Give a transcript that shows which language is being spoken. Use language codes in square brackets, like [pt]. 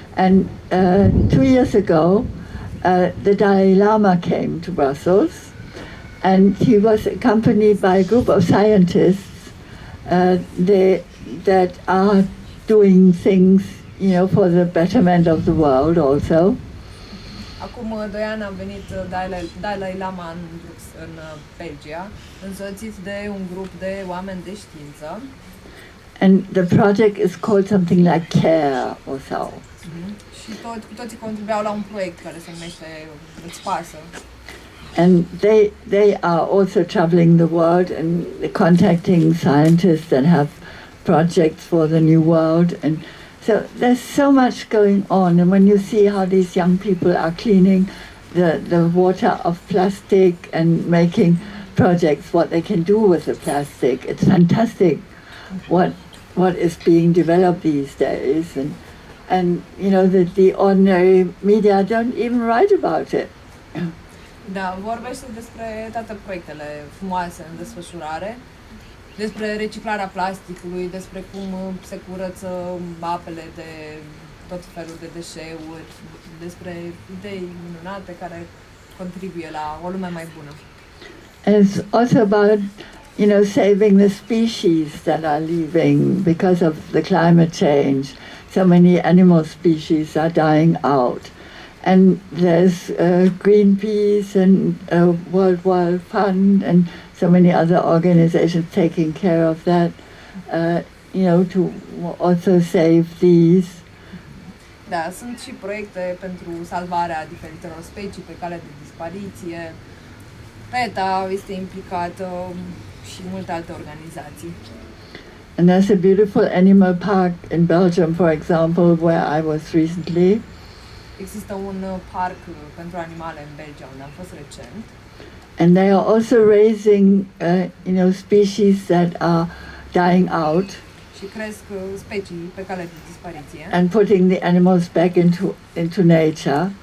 [en] And 2 years ago, the Dalai Lama came to Brussels, and he was accompanied by a group of scientists that are doing things, for the betterment of the world also. [ro] Acum 2 ani a venit Dalai Lama în Belgia, însoțit de un grup de oameni de știință. [en] And the project is called something like CARE or so. [ro] Și cu toții contribuiau la un proiect care se numește Îți pasă. [en] And they are also traveling the world and contacting scientists that have projects for the new world. And so there's so much going on. And when you see how these young people are cleaning the water of plastic and making projects, what they can do with the plastic, it's fantastic what is being developed these days. And the ordinary media don't even write about it. [ro] Da, vorbește despre toate proiectele frumoase în desfășurare, despre reciclarea plasticului, despre cum se curăță apele de tot felul de deșeuri, despre idei minunate care contribuie la o lume mai bună. [en] And it's also about, saving the species that are leaving because of the climate change. So many animal species are dying out. And there's Greenpeace and World Wide Fund and so many other organizations taking care of that, to also save these. [ro] Da, sunt și proiecte pentru salvarea diferitelor specii pe cale de dispariție. PETA este implicată și multe alte organizații. [en] And there's a beautiful animal park in Belgium, for example, where I was recently. [ro] Există un parc pentru animale în Belgia, unde am fost recent. [en] And they are also raising, species that are dying out. [ro] Și cresc specii pe cale de dispariție. [en] And putting the animals back into nature.